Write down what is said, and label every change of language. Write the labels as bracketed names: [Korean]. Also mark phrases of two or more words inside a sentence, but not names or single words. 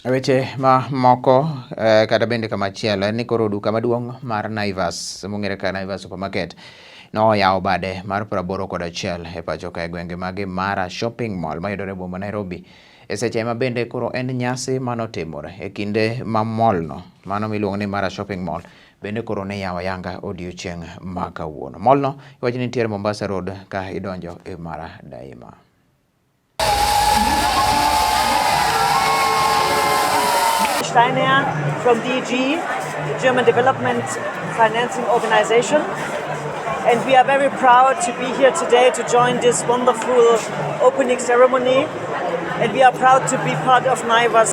[Luo (Kenya and Tanzania)] Weche ma moko kata bende kama chielo ni koro duka maduong' mar Naivas mong'ere kaka Naivas supermarket no Oyawo Bade mar 81 Epachoka e gwenge mage Mara shopping mall mayudore e boma Nairobi. E seche ma bende koro en nyasi manotimore e kinde ma mall no mano miluongo ni Mara shopping mall bende koro ne yawo yanga odiochieng' ma kawuono. Mall no iwacho ni nitiere Mombasa Road ka idonjo e Mara Daima. [English] Steiner from DG, the German Development Financing Organization, and we are very proud to be here today to join this wonderful opening ceremony, and we are proud to be part of Naivas.